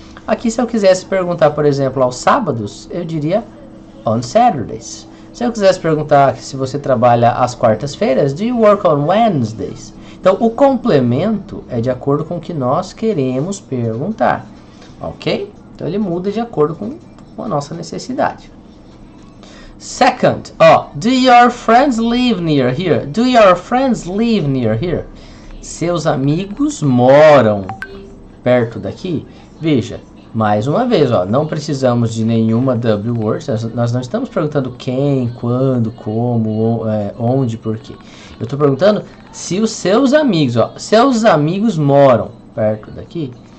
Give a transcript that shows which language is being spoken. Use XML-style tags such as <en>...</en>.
<pt>Aqui, se eu quisesse perguntar, por exemplo, aos sábados, eu diria</pt> <en>on Saturdays.</en> <pt>Se eu quisesse perguntar se você trabalha às quartas-feiras,</pt> <en>do you work on Wednesdays?</en> <pt>Então, o complemento é de acordo com o que nós queremos perguntar, ok? Então, ele muda de acordo com a nossa necessidade.</pt> <en>Second, do your friends live near here? Do your friends live near here?</en> <pt>Seus amigos moram perto daqui? Veja, mais uma vez, não precisamos de nenhuma W-word, nós não estamos perguntando quem, quando, como, onde, por quê. Eu estou perguntando se os seus amigos moram perto daqui.</pt>